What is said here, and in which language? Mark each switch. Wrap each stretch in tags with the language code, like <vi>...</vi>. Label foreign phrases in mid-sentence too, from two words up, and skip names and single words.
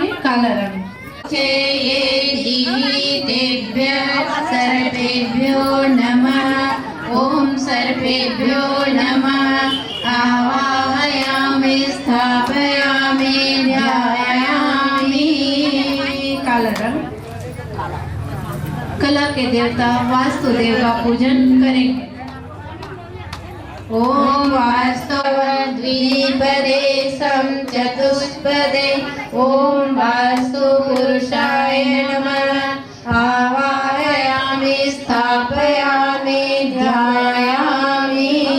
<hi>काला रंग।</hi> <sa>सर्पेभ्यो नमः ओम सर्पेभ्यो नमः आवाहयामि स्थापयामि ध्यायामि। काला रंग।</sa> <hi>कला के देवता वास्तुदेव का पूजन करेंगे।</hi> <sa>ओम वास्तव द्विपदे सम चतुष्पदे ओम वास्तु पुरुषाय नमः आवाहयामि स्थापयामि ध्यायामि।</sa>